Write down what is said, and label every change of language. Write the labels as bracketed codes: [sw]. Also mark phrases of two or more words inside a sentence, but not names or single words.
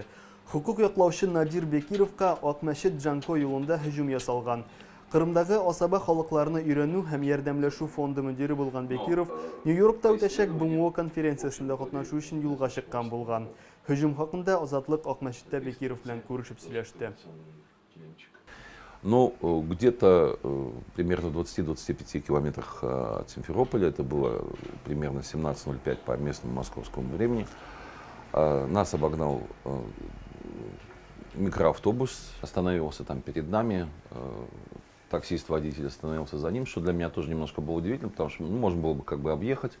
[tt] Хукук яклаучы Надир Бекировка Акмәчет Джанко юлында һөҗүм ясалган. Кырымдагы асаба халыкларны өйрәнү һәм ярдәмләшү фонды мөдире булган Бекиров Нью-Йоркта үтәчәк БМО конференциясендә катнашу өчен юлга чыккан булган. Һөҗүм хакында Азатлык Акмәчеттә Бекиров белән күрешеп сөйләште. [ru] Ну, где-то примерно 20-25 километрах от Симферополя, это было примерно 17:05 по местному московскому времени, нас обогнал микроавтобус, остановился там перед нами, таксист-водитель остановился за ним, что для меня тоже немножко было удивительно, потому что можно было бы как бы объехать.